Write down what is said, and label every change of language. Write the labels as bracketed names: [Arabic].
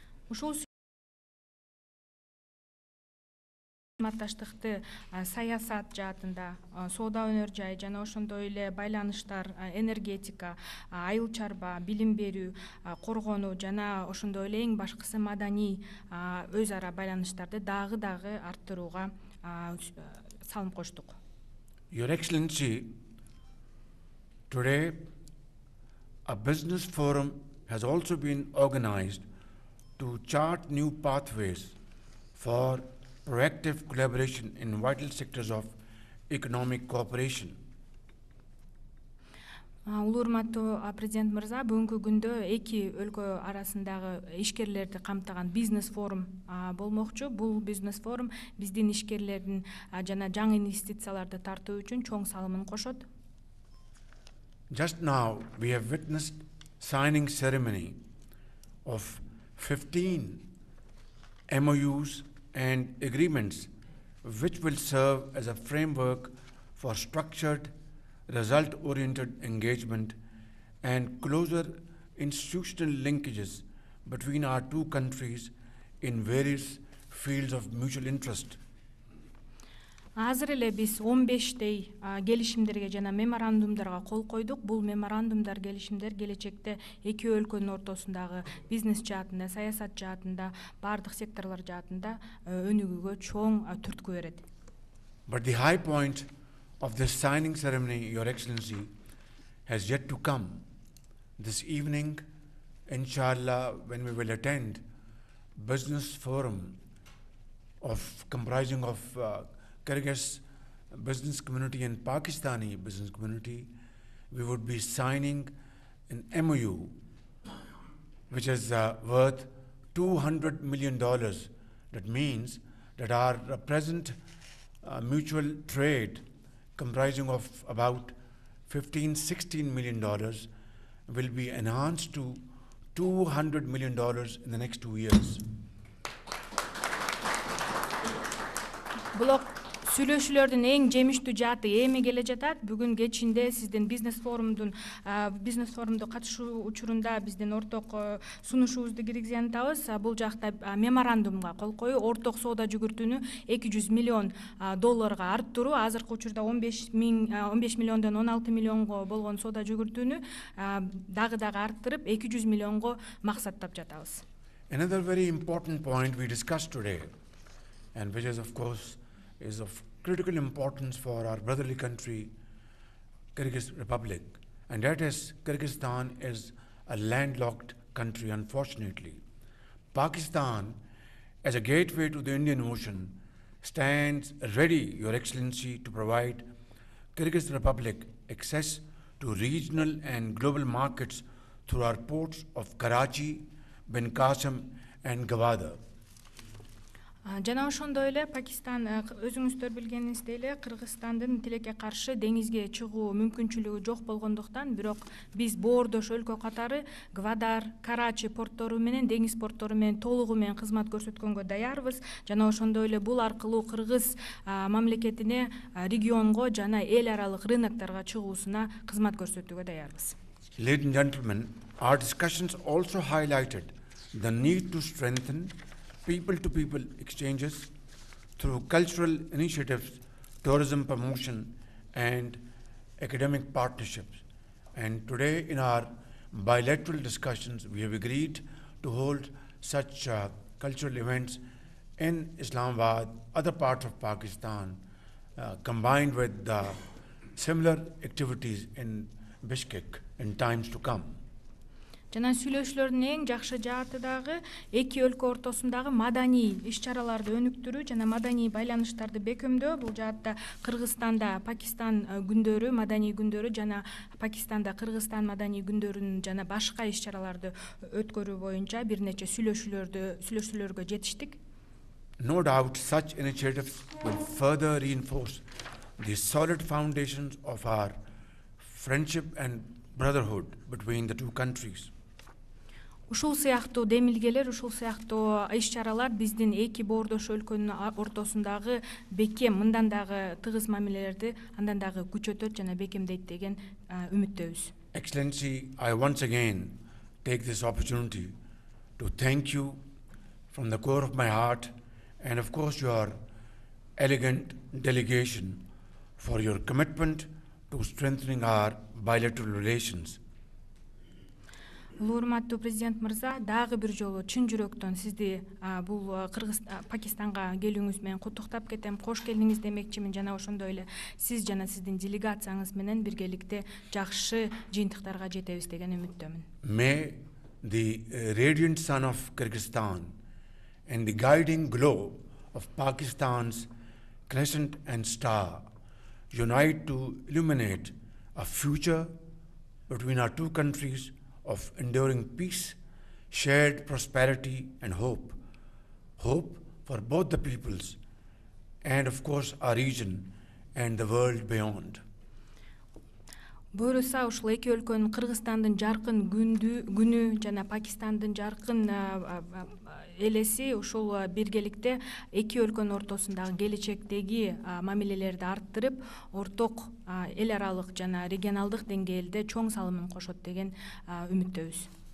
[Kyrgyz] Ушул кызматташтыкты саясат жаатында, соода өнөр жай жана ошондой эле байланыштар, энергетика, айыл чарба, билим берүү, коргонуу жана ошондой эле эң башкысы маданий өз ара байланыштарды дагы арттырууга салым коштук. [English] Your Excellency, today a business forum has also been organized to chart new pathways for proactive collaboration in vital sectors of economic cooperation. [Kyrgyz] Улуу урматтуу президент мырза, бүгүнкү күндө эки өлкө арасындагы ишкерлерди камтыган бизнес форум болмокчу. Бул бизнес форум биздин ишкерлердин жана жаңы инвестицияларды тартуу үчүн чоң салымын кошот. [English] Just now we have witnessed signing ceremony of 15 MOUs and agreements which will serve as a framework for structured, result-oriented engagement and closer institutional linkages between our two countries in various fields of mutual interest. [Kyrgyz] Азыр эле биз 15 келишимдерге жана меморандумдарга кол койдук. Бул меморандумдар, келишимдер келечекте эки өлкөнүн ортосундагы бизнес жаатында, саясат жаатында, бардык секторлор жаатында өнүгүүгө чоң түрткү берет. [English] But the high point of this signing ceremony, Your Excellency, has yet to come. This evening, inshallah, when we will attend business forum comprising of Kyrgyz business community and Pakistani business community, we would be signing an MOU which is worth $200 million. That means that our present mutual trade comprising of about $15–16 million will be enhanced to $200 million in the next 2 years. [Kyrgyz] Сүйлөшүүлөрдүн эң жемиштүү жааты эми келе жатат. Бүгүн кечинде сиздин бизнес форумду катышуу учурунда биздин орток сунушубузду киргизентабыз. Бул жакта меморандумга кол коюу, орток соода жүгүртүүнү $200 миллион арттыруу, азыркы учурда 15 миллиондон 16 миллионго болгон соода жүгүртүүнү дагы арттырып 200 миллионго максаттап жатабыз. [English] Another very important point we discussed today, and which is of course is of critical importance for our brotherly country, Kyrgyz Republic, and that is Kyrgyzstan is a landlocked country, unfortunately. Pakistan, as a gateway to the Indian Ocean, stands ready, Your Excellency, to provide Kyrgyz Republic access to regional and global markets through our ports of Karachi, 𝗟𝗃 and 𝗟𝗃. [Kyrgyz] Жана ошондой эле Пакистан, өзүңүздөр билгениңиздей эле, Кыргызстандын тилекке каршы деңизге чыгуу мүмкүнчүлүгү жок болгондуктан, бирок биз боордош өлкө катары 𝗟𝗃, Карачи порттору менен, деңиз порттору менен толугу менен кызмат көрсөткөнгө даярбыз. Жана ошондой эле бул аркылуу Кыргыз мамлекетине, регионго жана эл аралык рынокторго чыгуусуна кызмат көрсөтүүгө даярбыз. [English] Ladies and gentlemen, our discussions also highlighted the need to strengthen people-to-people exchanges through cultural initiatives, tourism promotion, and academic partnerships. And today in our bilateral discussions, we have agreed to hold such cultural events in Islamabad, other parts of Pakistan, combined with similar activities in Bishkek in times to come. [Kyrgyz] Жана сүйлөшүүлөрдүн эң жакшы жааты дагы эки өлкө ортосундагы маданий иш-чараларды өнүктүрүү жана маданий байланыштарды бекемдөө. Бул жаатта Кыргызстанда Пакистан күндөрү, маданий күндөрү жана Пакистанда Кыргызстан маданий күндөрүн жана башка иш-чараларды өткөрүү боюнча бир нече сүйлөшүүлөргө жетиштик. [English] No doubt such initiatives will further reinforce the solid foundations of our friendship and brotherhood between the two countries. [Kyrgyz] Ушул сыяктуу демилгелер, ушул сыяктуу иш-чаралар биздин эки боордош өлкөнүн ортосундагы бекем, мындан дагы тыгыз мамилелерди андан дагы күчөтөт жана бекемдейт деген үмүттөбүз. [English] Excellency, I once again take this opportunity to thank you from the core of my heart and of course your elegant delegation for your commitment to strengthening our bilateral relations. [Kyrgyz] Урматтуу президент мырза, дагы бир жолу чын жүрөктөн сизди бул Пакистанга келүүңүз менен куттуктап кетем. Кош келдиңиз демекчимин жана ошондой эле сиз жана сиздин делегацияңыз менен биргеликте жакшы жыйынтыктарга жетебиз деген үмүттөмүн. [English] May the radiant sun of Kyrgyzstan and the guiding glow of Pakistan's crescent and star unite to illuminate a future between our two countries of enduring peace, shared prosperity and hope. Hope for both the peoples and of course our region and the world beyond. [Kyrgyz] Буюрса ушул эки өлкөнүн Кыргызстандын жаркын күнү жана Пакистандын жаркын элеси ушул биргеликте эки өлкөнүн ортосундагы келечектеги мамилелерди арттырып, орток эл аралык жана регионалдык деңгээлде чоң салымын кошот деген үмүттөбүз.